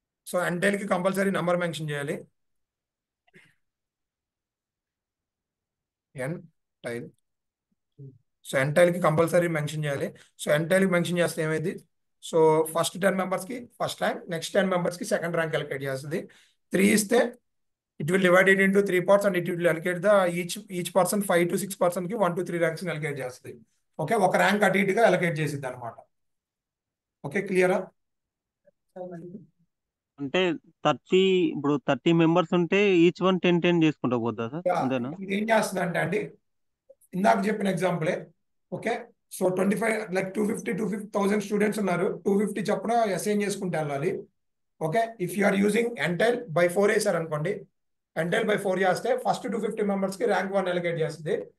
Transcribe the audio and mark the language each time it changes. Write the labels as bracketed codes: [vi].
[te] So ఎంటైల్కి compulsory number mention చేయాలి. Entail. So ఎంటైల్కి compulsory mention చేయాలి. So ఎంటైల్కి mention చేస్తే ఏమైంది? సో ఫస్ట్ 10 మెంబర్స్కి ఫస్ట్ ర్యాంక్, నెక్స్ట్ 10 మెంబర్స్కి సెకండ్ ర్యాంక్ అలొకేట్ చేస్తుంది. 3 ఇస్తే [en] it will divide it into 3 parts and it will allocate the each person 5 to 6 person కి 1 to 3 ranks allocate చేస్తుంది. [te] Okay, ఒక ర్యాంక్ అటు ఇటుగా allocate చేసిద్ది అనమాట. ఓకే, క్లియరా? అంటే 30 ఇప్పుడు 30 మెంబర్స్ ఉంటే ఈచ్ వన్ 10 చేసుకుంటా పోద్దా సార్, అంతేనా? ఇది ఏం చేస్తుందంటే అండి, ఇందాక చెప్పిన ఎగ్జాంపులే. ఓకే, సో 25 లైక్ 250,000 స్టూడెంట్స్ ఉన్నారు. 250 చొప్పున అసైన్ చేసుకుంటే వెళ్ళాలి. Okay, [en] if you are using ntile by 4 [te] వేసారు అనుకోండి, ఎంటైల్ బై 4 చేస్తే ఫస్ట్ 250 మెంబర్స్ కి ర్యాంక్ 1 ఎలికేట్ చేస్తుంది.